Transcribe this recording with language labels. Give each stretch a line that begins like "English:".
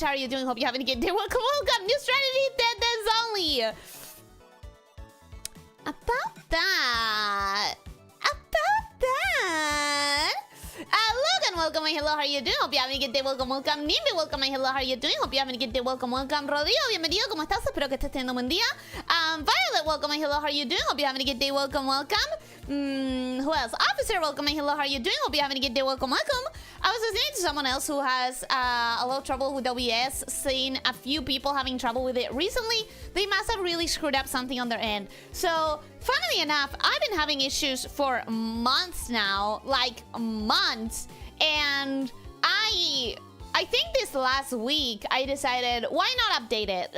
English: How are you doing? Hope you're having a good day. Welcome, welcome. New strategy, dead only. About that. About that. Logan, welcome and hello, how are you doing? Hope you having a good day, welcome, welcome. Nimby, welcome and hello, how are you doing? Hope you having a good day, welcome, welcome.
Spanish: Rodrigo, bienvenido, ¿cómo estás? Espero que estés teniendo un buen día.
English: Violet, welcome and hello, how are you doing? Hope you having a good day, welcome, welcome. Who else? Officer, welcome and hello, how are you doing? Hope you having a good day, welcome, welcome. I was listening to someone else who has a lot of trouble with OBS, seeing a few people having trouble with it recently. They must have really screwed up something on their end. So, funnily enough, I've been having issues for months now, like months, and I think this last week I decided, why not update it?